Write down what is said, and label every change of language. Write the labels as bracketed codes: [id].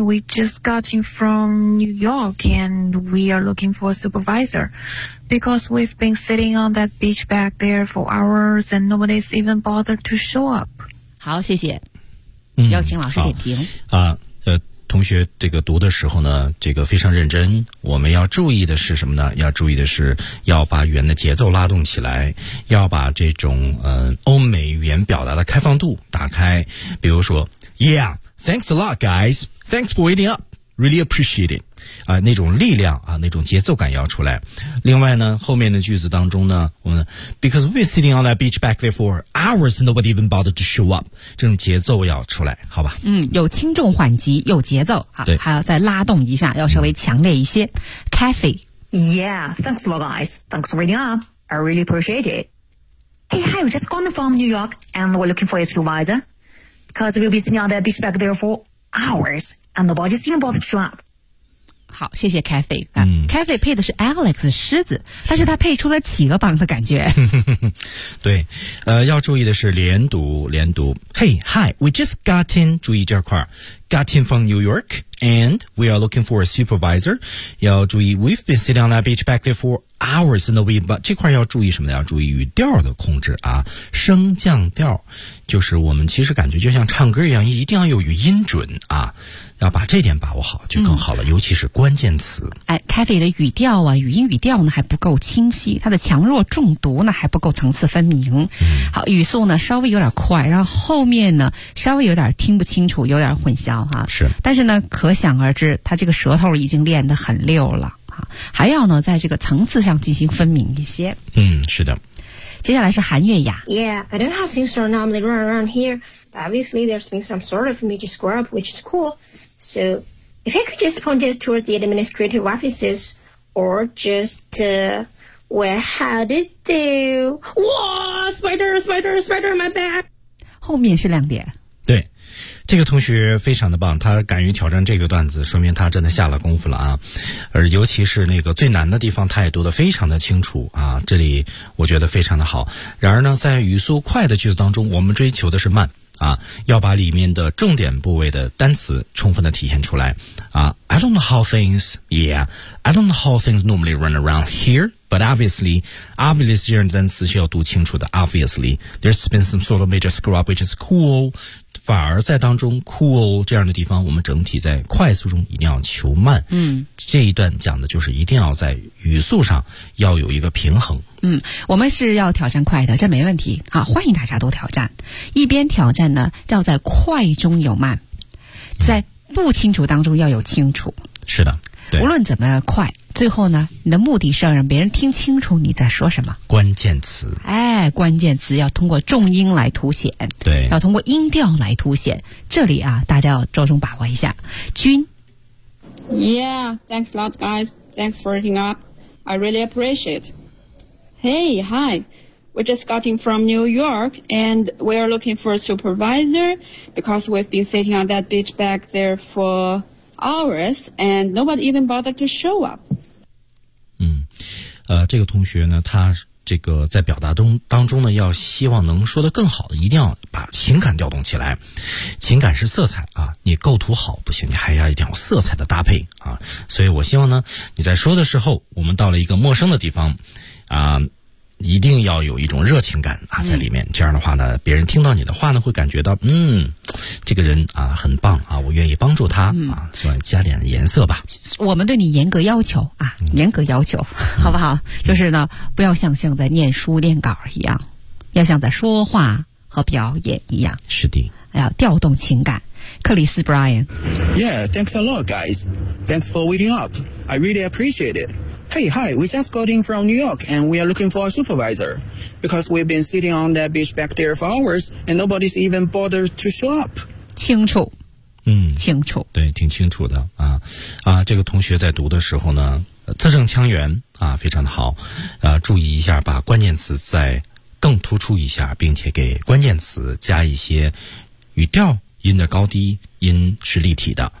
[en] We just got in from New York, and we are looking for a supervisor because we've been sitting on that beach back there for hours, and nobody's even bothered to show up. [zh] 好，谢谢。邀请老师点评、嗯、啊，同学这个读的时候呢，这个非常认真。我们要注意的是什么呢？要注意的是要把语言的节奏拉动起来，要把这种欧美语言表达的开放度打开。比如说 [en] ，Yeah, thanks a lot, guys. Thanks for waiting up. Really appreciate it. [zh] 啊，那种力量啊，那种节奏感要出来。另外呢，后面的句子当中呢，我们 [en] Because we're sitting on that beach back there for hours, nobody even bothered to show up. [zh] 这种节奏要出来，好吧？嗯，有轻重缓急，有节奏啊，对，还要再拉动一下，要稍微强烈一些。 [en] Cathy, Yeah, thanks a lot, guys. Thanks for waiting up. I really appreciate it. Hey, hi, we just gone from New York, and we're looking for a supervisor because we'll be sitting on that beach back there for hours, and nobody's even bothered to show up. [zh] 好，谢谢 Cathy、嗯、 Cathy 配的是 Alex 狮子，但是他配出了企鹅帮的感觉。对，要注意的是连读 [en] Hey, hi, we just got in, [zh] 注意这块 [en] got in from New York, and we are looking for a supervisor. [zh] 要注意 [en] we've been sitting on that beach back there for hours in the week, [zh] 这块要注意什么呢？要注意语调的控制啊，升降调，就是我们其实感觉就像唱歌一样，一定要有语音准啊，要把这点把握好就更好了、嗯、尤其是关键词。哎 ,Cathy 的语调啊，语音语调呢还不够清晰，它的强弱重读呢还不够层次分明。嗯、好，语速呢稍微有点快，然后后面呢稍微有点听不清楚，有点混淆哈、啊。是。但是呢可想而知他这个舌头已经练得很溜了。啊、还要呢在这个层次上进行分明一些。嗯，是的。接下来是韩月雅。 [en] Yeah, I don't know how things are normally run around here, but obviously there's been some sort of major screw up, which is cool. So, if I could just point it towards the administrative offices, or just, where, how did you? What? spider, my back. [zh] 后面是亮点。对，这个同学非常的棒，他敢于挑战这个段子，说明他真的下了功夫了啊。而尤其是那个最难的地方，他也读得非常的清楚啊，这里我觉得非常的好。然而呢，在语速快的句子当中，我们追求的是慢啊，要把里面的重点部位的单词充分的体现出来啊。 [en] I don't know how things, yeah, I don't know how things normally run around here. But obviously, obviously [zh] 这样的单词是要读清楚的。 [en] Obviously, there's been some sort of major screw-up, which is cool. [zh] 反而在当中 cool 这样的地方，我们整体在快速中一定要求慢。嗯，这一段讲的就是一定要在语速上要有一个平衡。嗯，我们是要挑战快的，这没问题啊，欢迎大家多挑战。一边挑战呢，要在快中有慢，在不清楚当中要有清楚。嗯、是的。无论怎么快，最后呢，你的目的是要让别人听清楚你在说什么。关键词，哎，关键词要通过重音来凸显，对，要通过音调来凸显。这里啊，大家要着重把握一下。君 [en] ，Yeah, thanks a lot, guys. Thanks for hitting up. I really appreciate. Hey, hi. We're just gotting from New York, and we're looking for a supervisor because we've been sitting on that beach back there for. Hours and nobody even bothered to show up. [zh] 嗯，这个同学呢，他这个在表达当中呢，要希望能说得更好的，一定要把情感调动起来。情感是色彩啊，你构图好不行，你还要一定要色彩的搭配啊。所以我希望呢，你在说的时候，我们到了一个陌生的地方，啊。一定要有一种热情感啊，在里面。这样的话呢，别人听到你的话呢，会感觉到嗯，这个人啊很棒啊，我愿意帮助他啊，希望加点颜色吧。我们对你严格要求啊，严格要求，好不好？就是呢，不要像在念书念稿一样，要像在说话和表演一样。是的，要调动情感。克里斯 ，Brian。 [en] Yeah, thanks a lot, guys. Thanks for waiting up. I really appreciate it. Hey, hi, we just got in from New York and we are looking for a supervisor because we've been sitting on that beach back there for hours and nobody's even bothered to show up. [zh] 清楚。嗯，清楚。对，挺清楚的啊。啊，这个同学在读的时候呢，字正腔圆啊，非常的好。啊，注意一下，把关键词再更突出一下，并且给关键词加一些语调，音的高低，音是立体的。